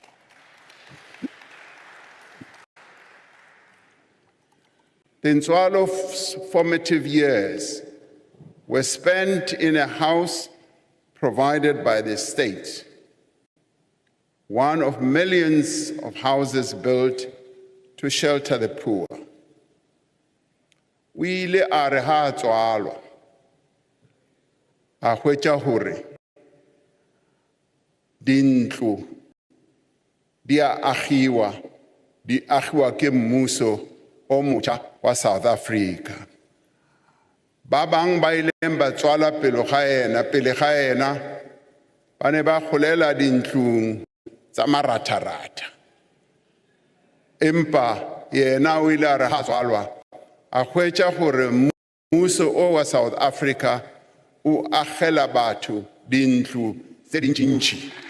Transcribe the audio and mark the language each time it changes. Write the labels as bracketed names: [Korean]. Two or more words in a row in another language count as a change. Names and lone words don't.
[English] Tintswalo's formative years were spent in a house provided by the state, one of millions of houses built to shelter the poor. [Northern Sotho] O ile a re ha a tswalwa a hwetša hore dintlo di a agiwa ke mmuso o motjha wa South Africa. Ba bang ba ileng ba tswala pele ga ena ba ne ba golela dintlong tsa maratharata. Empa yena o ile a re ha tswalwa a hwetša gore mmuso o wa South Africa o agela batho dintlo tse dintšintši.